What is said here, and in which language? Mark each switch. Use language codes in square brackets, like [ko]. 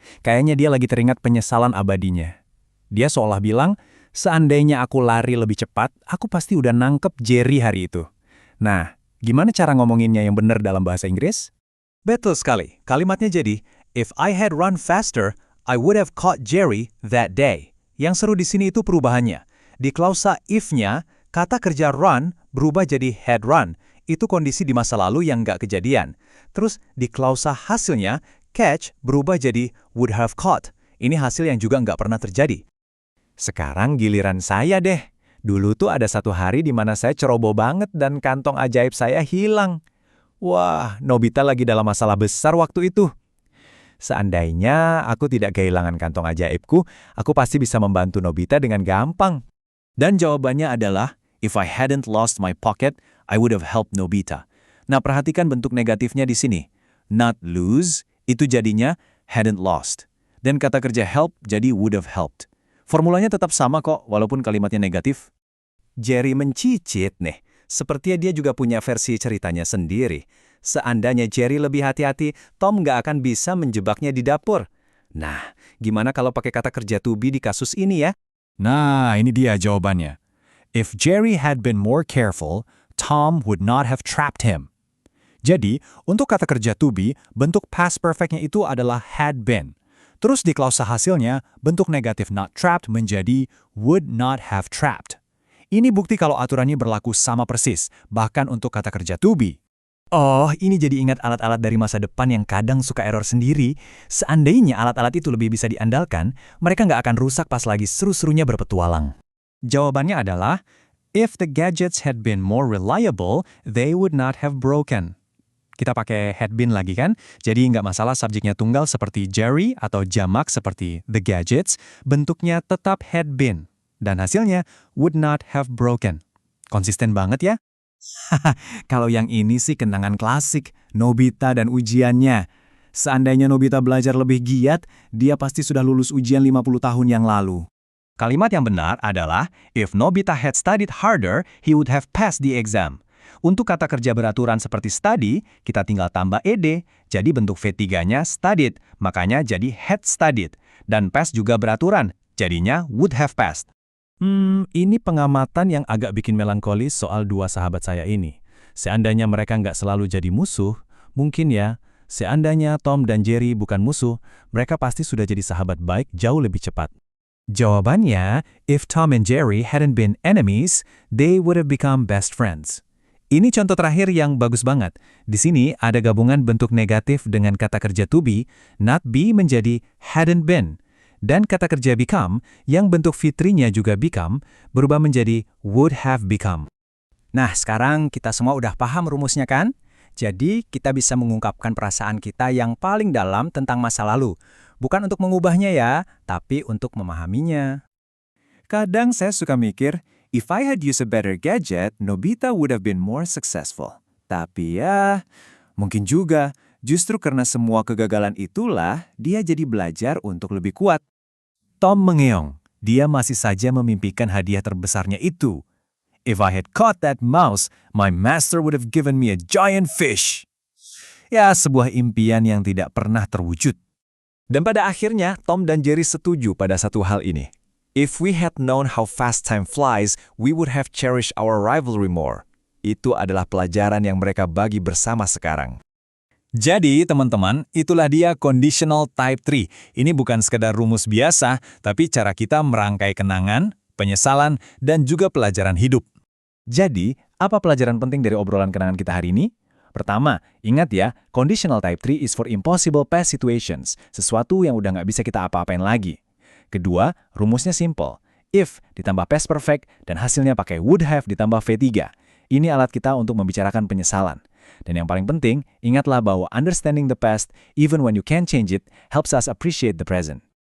[id] Kayaknya dia lagi teringat penyesalan abadinya. Dia seolah bilang, seandainya aku lari lebih cepat, aku pasti udah nangkep Jerry hari itu. Nah, gimana cara ngomonginnya yang benar dalam bahasa Inggris? Betul sekali. Kalimatnya jadi, [en] if I had run faster, I would have caught Jerry that day. [id] Yang seru di sini itu perubahannya. Di klausa if-nya, kata kerja run berubah jadi had run. Itu kondisi di masa lalu yang nggak kejadian. Terus di klausa hasilnya, catch berubah jadi would have caught. Ini hasil yang juga nggak pernah terjadi. Sekarang giliran saya deh. Dulu tuh ada satu hari di mana saya ceroboh banget dan kantong ajaib saya hilang. Wah, Nobita lagi dalam masalah besar waktu itu. Seandainya aku tidak kehilangan kantong ajaibku, aku pasti bisa membantu Nobita dengan gampang. Dan jawabannya adalah, [en] if I hadn't lost my pocket, I would have helped Nobita. [id] Nah, perhatikan bentuk negatifnya di sini. Not lose, itu jadinya hadn't lost. Dan kata kerja help jadi would have helped. Formulanya tetap sama kok, walaupun kalimatnya negatif. Jerry mencicit nih. Sepertinya dia juga punya versi ceritanya sendiri. Seandainya Jerry lebih hati-hati, Tom nggak akan bisa menjebaknya di dapur. Nah, gimana kalau pakai kata kerja to be di kasus ini ya? Nah, ini dia jawabannya. [en] If Jerry had been more careful, Tom would not have trapped him. [id] Jadi, untuk kata kerja to be, bentuk past perfect-nya itu adalah had been. Terus di klausa hasilnya, bentuk negatif not trapped menjadi would not have trapped. Ini bukti kalau aturannya berlaku sama persis, bahkan untuk kata kerja to be. Oh, ini jadi ingat alat-alat dari masa depan yang kadang suka error sendiri. Seandainya alat-alat itu lebih bisa diandalkan, mereka nggak akan rusak pas lagi seru-serunya berpetualang. Jawabannya adalah, [en] if the gadgets had been more reliable, they would not have broken. [id] Kita pakai had been lagi kan? Jadi nggak masalah subjeknya tunggal seperti Jerry atau jamak seperti the gadgets, bentuknya tetap had been. Dan hasilnya would not have broken. Konsisten banget ya? Kalau yang ini sih kenangan klasik, Nobita dan ujiannya. Seandainya Nobita belajar lebih giat, dia pasti sudah lulus ujian 50 tahun yang lalu. Kalimat yang benar adalah, [en] if Nobita had studied harder, he would have passed the exam. [id] Untuk kata kerja beraturan seperti study, kita tinggal tambah ed, jadi bentuk V3-nya studied, makanya jadi had studied. Dan pass juga beraturan, jadinya would have passed. Ini pengamatan yang agak bikin melankolis soal dua sahabat saya ini. Seandainya mereka nggak selalu jadi musuh, mungkin ya, seandainya Tom dan Jerry bukan musuh, mereka pasti sudah jadi sahabat baik jauh lebih cepat. Jawabannya, [en] if Tom and Jerry hadn't been enemies, they would have become best friends. [id] Ini contoh terakhir yang bagus banget. Di sini ada gabungan bentuk negatif dengan kata kerja to be, not be menjadi hadn't been. Dan kata kerja become, yang bentuk fitrinya juga become, berubah menjadi would have become. Nah, sekarang kita semua udah paham rumusnya kan? Jadi, kita bisa mengungkapkan perasaan kita yang paling dalam tentang masa lalu. Bukan untuk mengubahnya ya, tapi untuk memahaminya. Kadang saya suka mikir, [en] if I had used a better gadget, Nobita would have been more successful. [id] Tapi ya, mungkin juga, justru karena semua kegagalan itulah, dia jadi belajar untuk lebih kuat. Tom mengeong. Dia masih saja memimpikan hadiah terbesarnya itu. [en] If I had caught that mouse, my master would have given me a giant fish. [id] Ya, sebuah impian yang tidak pernah terwujud. Dan pada akhirnya, Tom dan Jerry setuju pada satu hal ini. [en] If we had known how fast time flies, we would have cherished our rivalry more. [id] Itu adalah pelajaran yang mereka bagi bersama sekarang. Jadi, teman-teman, itulah dia conditional type 3. Ini bukan sekedar rumus biasa, tapi cara kita merangkai kenangan, penyesalan, dan juga pelajaran hidup. Jadi, apa pelajaran penting dari obrolan kenangan kita hari ini? Pertama, ingat ya, [en] conditional type 3 is for impossible past situations, [id] sesuatu yang udah nggak bisa kita apa-apain lagi. Kedua, rumusnya simple. If ditambah past perfect dan hasilnya pakai would have ditambah V3. Ini alat kita untuk membicarakan penyesalan. Dan yang paling penting, ingatlah bahwa [en] understanding the past, even when you can't change it, helps us appreciate the present.